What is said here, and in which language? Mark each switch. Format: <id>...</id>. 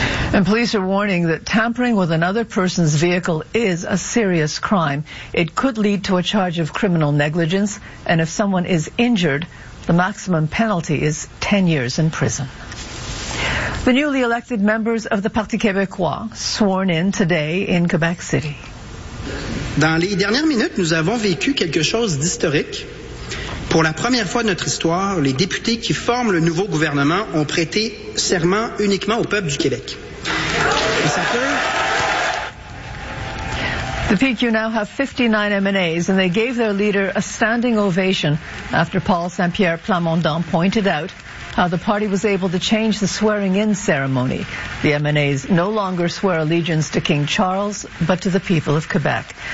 <en>And police are warning that tampering with another person's vehicle is a serious crime. It could lead to a charge of criminal negligence, and if someone is injured, the maximum penalty is 10 years in prison. The newly elected members of the Parti Québécois sworn in today in Quebec City.</en> <fr>Dans les dernières minutes, nous avons vécu quelque chose d'historique. Pour la première fois de notre histoire, les députés qui forment le nouveau gouvernement ont prêté serment uniquement au peuple du Québec.</fr> <en>The PQ now have 59 MNAs, and they gave their leader a standing ovation after Paul St-Pierre Plamondon pointed out how the party was able to change the swearing-in ceremony. The MNAs no longer swear allegiance to King Charles, but to the people of Quebec.</en>